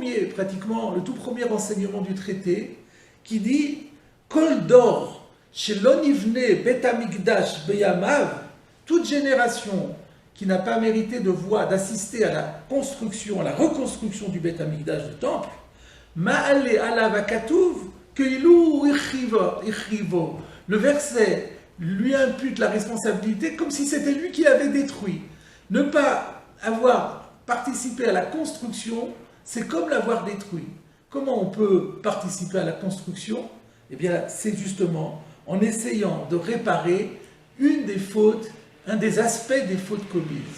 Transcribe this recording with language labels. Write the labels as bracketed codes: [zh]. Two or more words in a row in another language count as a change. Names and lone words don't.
[fr] premier enseignement du traité, qui dit [he] כל דור שלא נבנה בית המקדש בימיו, [fr] toute génération qui n'a pas mérité d'assister à la construction, à la reconstruction du Bet Hamikdash, du temple, [he] מעלה עליו הכתוב כאילו החריבו. [fr] Le verset lui impute la responsabilité comme si c'était lui qui l'avait détruit. Ne pas avoir participé à la construction, c'est comme l'avoir détruit. Comment on peut participer à la construction? Eh bien, c'est justement en essayant de réparer une des fautes, un des aspects des fautes commises.